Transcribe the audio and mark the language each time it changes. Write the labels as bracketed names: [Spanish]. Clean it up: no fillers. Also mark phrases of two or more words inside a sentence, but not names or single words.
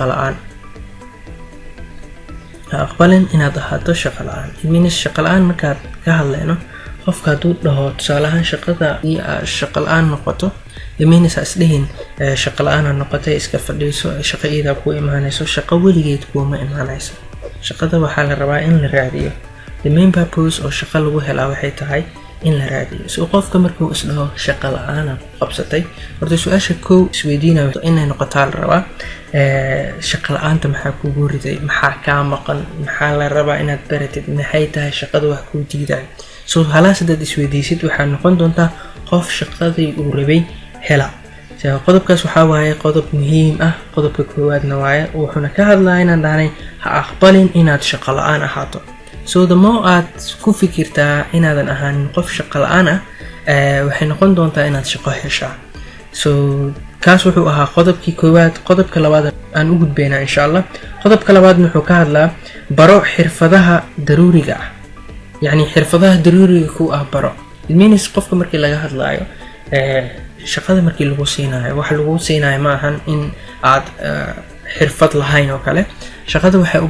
[Somali] shaqo la'aan iminis shaqo la'aan markaad ka hadlayno qofka hadduu dhaho tusaale ahaan shaqada iyo shaqo la'aan noqoto iminis ha isdhihin shaqo la'aan ha noqotay iska fadhiiso shaqo iyada ku imaanayso shaqo weligeed kuma imaanayso shaqada waxaa la rabaa in la raadiyo [English] the main purpose [Somali] oo shaqo lagu helaa waxay tahay in la raadiyo qofka markuu isdhaho shaqo la'aan qabsatay horta su'aasha koow isweydiinayo inay noqotaa la rabaa shaqo la'aanta maxaa kugu riday maxaa kaa maqan maxaa la rabaa inaad baratid maxay tahay shaqada wax kuu diiday halaas haddaad isweydiisid waxaa noqon doontaa qof shaqadii uu rabay hela qodobkaas waxaa waaye qodob muhiim ah qodobka koowaadna waaye wuxuuna ka hadlaa inaan dhahnay ha aqbalin inaad shaqo la'aan ahaato [English] the more [Somali] aad ku fikirtaa inaadan ahaanin qof shaqo la'aan ah waxay noqon doontaa inaad shaqo heshaa kaas wuxuu ahaa qodobkii koowaad qodobka labaad aan u gudbaynaa [Arabic] إن شاء الله [Somali] qodobka labaad wuxuu ka hadlaa baro xirfadaha daruuriga ah يعني xirfadaha daruuriga ku ah baro means qofka markii laga hadlaayo shaqada markii lagu siinayo wax lagu siinayo ma ahan in aad xirfad lahayn oo kale shaqada waxay u